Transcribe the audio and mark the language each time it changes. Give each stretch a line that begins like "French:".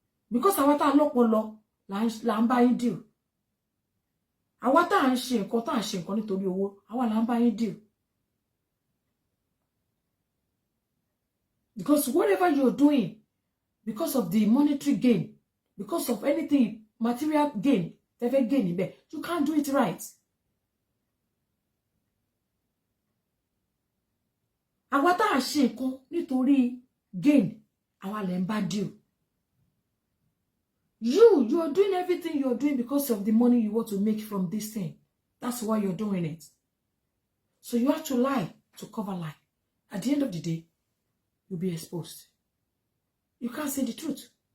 Yoruba: Because àwọn tá lọ́pọlọ là ń bá yín deal. Àwọn tá ń ṣe nǹkan nítorí owó, àwa là ń bá yín deal.
English: Because whatever you're doing, because of the monetary gain, because of anything, material gain, you can't do it right.
Yoruba: Àwa tá ṣe nǹkan nítorí gain Àwa lẹ ń bá deal.
English: You are doing everything you're doing because of the money you want to make from this thing. That's why you're doing it. So you have to lie to cover lie. At the end of the day, you'll be exposed. You can't say the truth.